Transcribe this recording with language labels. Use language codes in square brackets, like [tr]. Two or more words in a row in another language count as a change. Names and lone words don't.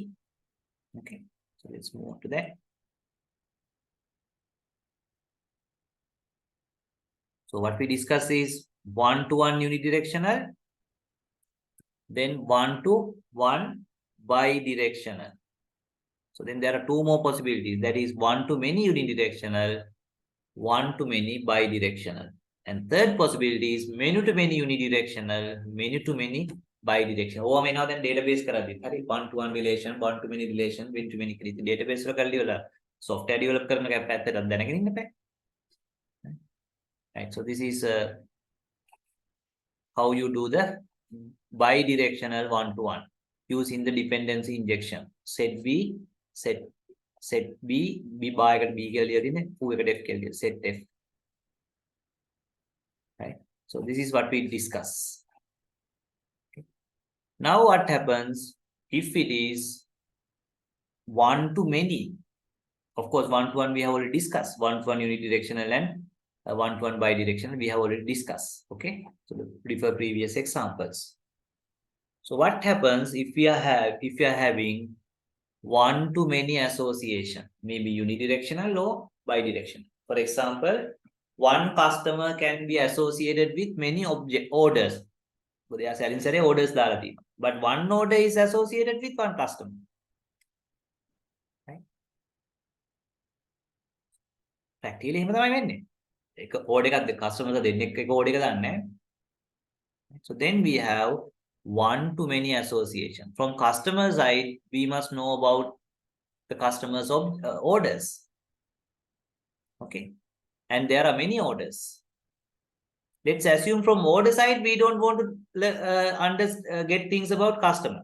[en] Okay, so let's move on to that. So what we discuss is one-to-one unidirectional, then one-to-one bidirectional. So then there are two more possibilities. That is one-to-many unidirectional, one-to-many bidirectional. And third possibility is many-to-many unidirectional, many-to-many bidirectional. Oh, I mean, now then database [si] කරද්දී හරි [en] one-to-one relation, one-to-many relation, many-to-many [si] කියලා database වල කරලා ඉවරලා [en] software develop [si] කරන එක පැත්තට දැනගෙන ඉන්න බෑ. [en] Right, so this is how you do the bidirectional one-to-one using the dependency injection. Set B, set B, B bar [si] එකට B කියලා ලියලා තියෙන්නේ, U එකට F කියලා ලියලා [en] set F. Right, so this is what we discuss. Okay. Now what happens if it is one-to-many? Of course, one-to-one we have already discussed. One-to-one unidirectional and one-to-one bidirectional we have already discussed. Okay, so refer previous examples. So what happens if we are having one-to-many association, maybe unidirectional or bidirectional? For example, one customer can be associated with many orders. So they are selling orders [si] දාලා තියෙනවා. [en] But one order is associated with one customer. Right? Practically [si] එහෙම තමයි වෙන්නේ. එක order එකක් customer දෙන්නෙක් එක order එක දාන්නේ. [en] So then we have one-to-many association. From customer side, we must know about the customers of orders. Okay, and there are many orders. Let's assume from order side we don't want to get things about customer.